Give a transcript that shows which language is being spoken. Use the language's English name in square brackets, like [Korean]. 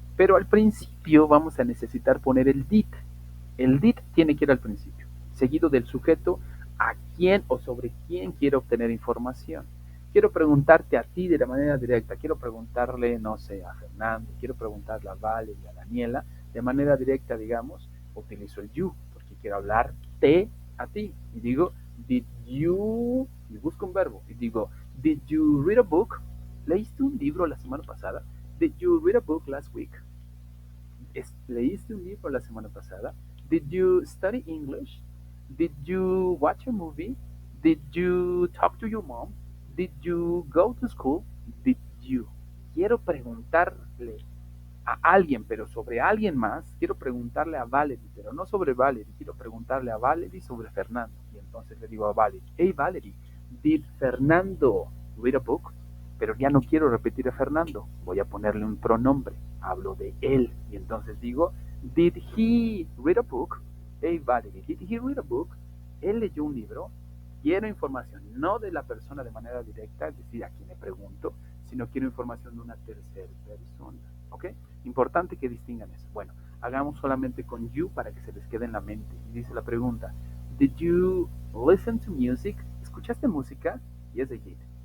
[Spanish] Pero al principio vamos a necesitar poner el did. El did tiene que ir al principio, seguido del sujeto a quién o sobre quién quiero obtener información. Quiero preguntarte a ti de la manera directa, quiero preguntarle, no sé, a Fernando, quiero preguntarle a Vale y a Daniela, de manera directa, digamos, utilizo el you, porque quiero hablarte a ti. Y digo, did you, y busco un verbo, y digo, [English] did you read a book? [Spanish] ¿Leíste un libro la semana pasada? [English] Did you read a book last week? [Spanish] ¿Leíste un libro la semana pasada? [English] Did you study English? Did you watch a movie? Did you talk to your mom? Did you go to school? Did you? [Spanish] Quiero preguntarle a alguien, pero sobre alguien más, quiero preguntarle a Valerie, pero no sobre Valerie, quiero preguntarle a Valerie sobre Fernando. Y entonces le digo a Valerie, hey Valerie, [English] did Fernando read a book? [Spanish] Pero ya no quiero repetir a Fernando, voy a ponerle un pronombre, hablo de él. Y entonces digo, [English] did he read a book? Hey Valerie, did he read a book? [Spanish] Él leyó un libro. Quiero información, no de la persona de manera directa, es decir, a quien le pregunto, sino quiero información de una tercera persona. ¿Ok? Importante que distingan eso. Bueno, hagamos solamente con you para que se les quede en la mente. Y dice la pregunta, [English] Did you listen to music? [Spanish] ¿Escuchaste música? [English] Yes, I did.